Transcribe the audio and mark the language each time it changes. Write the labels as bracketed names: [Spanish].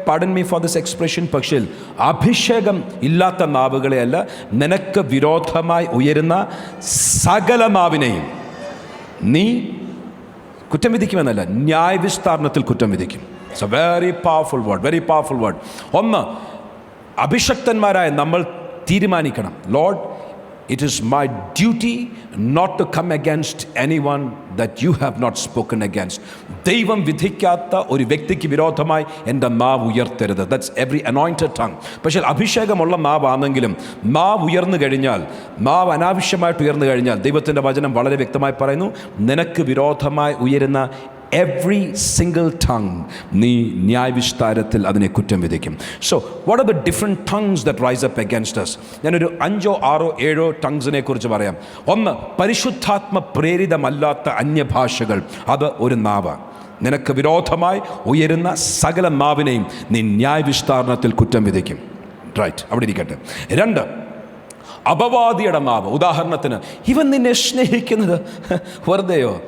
[English] Pardon me for this expression. [Malayalam] പക്ഷേ അഭിഷേകം ഇല്ലാത്ത നാവുകളെയല്ല, നിനക്ക് വിരോധമായി ഉയരുന്ന സകല നാവിനെയും നീ കുറ്റം വിധിക്കുമെന്നല്ല, ന്യായവിസ്താരണത്തിൽ കുറ്റം വിധിക്കും. [English] It's a very powerful word, very powerful word. [Malayalam] ഒന്ന്, അഭിഷക്തന്മാരായ നമ്മൾ തീരുമാനിക്കണം, [English] Lord it is my duty not to come against anyone that you have not spoken against. [Malayalam] ദൈവം വിധിക്കാത്ത ഒരു വ്യക്തിക്ക് വിരോധമായി എൻ്റെ നാവ് ഉയർത്തരുത്. [English] That's every anointed tongue. [Malayalam] പക്ഷേ അഭിഷേകമുള്ള നാവാണെങ്കിലും നാവ് ഉയർന്നു കഴിഞ്ഞാൽ, നാവ് അനാവശ്യമായിട്ട് ഉയർന്നു കഴിഞ്ഞാൽ, ദൈവത്തിൻ്റെ വചനം വളരെ വ്യക്തമായി പറയുന്നു, നിനക്ക് വിരോധമായി ഉയരുന്ന [English] every single tongue [Malayalam] നീ ന്യായവിസ്താരത്തിൽ അതിനെ കുറ്റം വിധിക്കും. [English] So what are the different tongues that rise up against us? [Malayalam] ഞാനൊരു 5 6 7 ടങ്സിനെ കുറിച്ച് പറയാം. ഒന്ന്, പരിശുദ്ധാത്മ പ്രേരിതമല്ലാത്ത അന്യഭാഷകൾ. അത് ഒരു നാവ്. നിനക്ക് വിരോധമായി ഉയരുന്ന സകല നാവിനെയും നീ ന്യായവിസ്താരണത്തിൽ കുറ്റം വിധിക്കും. റൈറ്റ്, അവിടെ ഇരിക്കട്ടെ. 2, അപവാദിയുടെ നാവ്. ഉദാഹരണത്തിന്, ഇവൻ നിന്നെ സ്നേഹിക്കുന്നത് വെറുതെയോ?